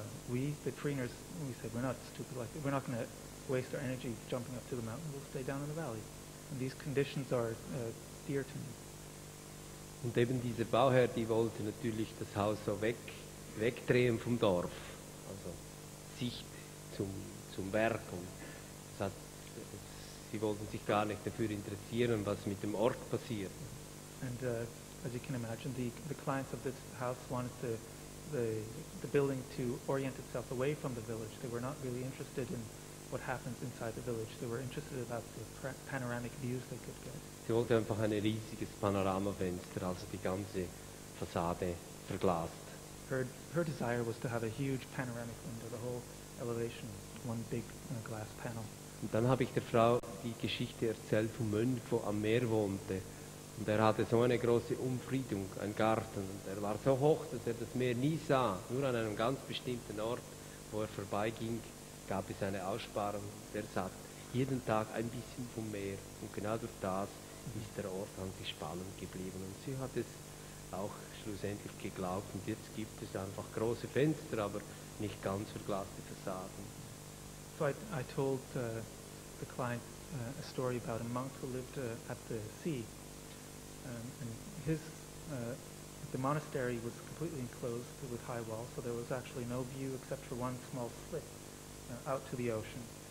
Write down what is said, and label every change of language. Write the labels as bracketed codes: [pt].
[en] We, the Vriners, we say we're not stupid like that. We're not going to waste our energy jumping up to the mountain. We'll stay down in the valley. And these conditions are dear to me. [de] Und eben dieser Bauherr, die wollte natürlich das Haus so wegdrehen vom Dorf. also Sicht zum Werk. Und das hat, sie wollten sich gar nicht dafür interessieren, was mit dem Ort passiert. [en] And as you can imagine, the clients of this house wanted the building to orient itself away from the village. They were not really interested in what happens inside the village. They were interested about the panoramic views they could get. [de] Sie wollte einfach ein riesiges Panoramafenster, also die ganze Fassade verglast. [en] Her desire was to have a huge panoramic window, the whole elevation, one big glass panel. [de] Und dann habe ich der Frau die Geschichte erzählt vom Mönch, der am Meer wohnte. Und er hatte so eine große Umfriedung, ein Garten. Und er war so hoch, dass er das Meer nie sah. Nur an einem ganz bestimmten Ort, wo er vorbeiging, gab es eine Aussparung. Und er sagt, jeden Tag ein bisschen vom Meer. Und genau durch das ist der Ort eigentlich spannend geblieben. Und sie hat es auch schlussendlich geglaubt. Und jetzt gibt es einfach große Fenster, aber nicht ganz verglaste Fassaden. [en] So I told the client a story about a monk who lived at the sea. And the monastery was completely enclosed with high walls, so there was actually no view except for one small slit out to the ocean.